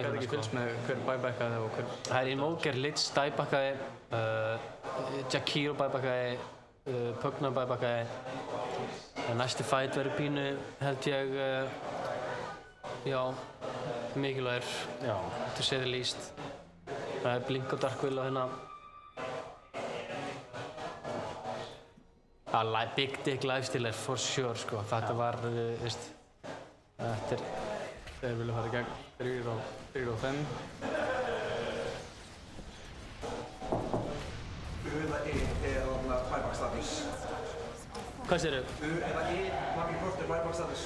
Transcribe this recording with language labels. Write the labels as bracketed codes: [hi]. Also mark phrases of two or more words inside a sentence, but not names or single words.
[is] Já, ég gat ekki fylgst með hver buybackaði og hver... Það er Invoker, Lich buybackaði, Jakiro buybackaði, Pugna buybackaði. Næsti fight verður pínu, held ég, já, mikilvægur. Já, [en] to say the least. [is] Það er Blink og Darkwill á hérna. [en] Big Dick lifestealer for sure, [is] sko. Þetta var, veist, þetta er... Þeir vilja fara í gegn 3 og 5. U eða E er buyback status. Hvað séru? U eða E, margir kortir buyback status.